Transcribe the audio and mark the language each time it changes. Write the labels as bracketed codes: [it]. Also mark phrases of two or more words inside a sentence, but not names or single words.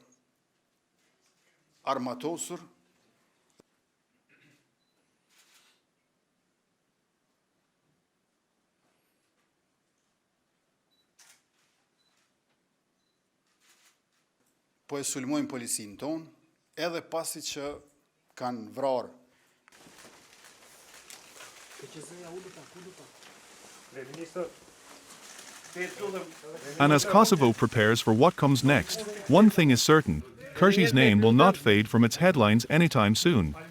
[sq] armatosur, po e sulmojnë policinë tonë, edhe pasi që kanë vrarë. [en] And as Kosovo prepares for what comes next, one thing is certain: Kurti's name will not fade from its headlines anytime soon.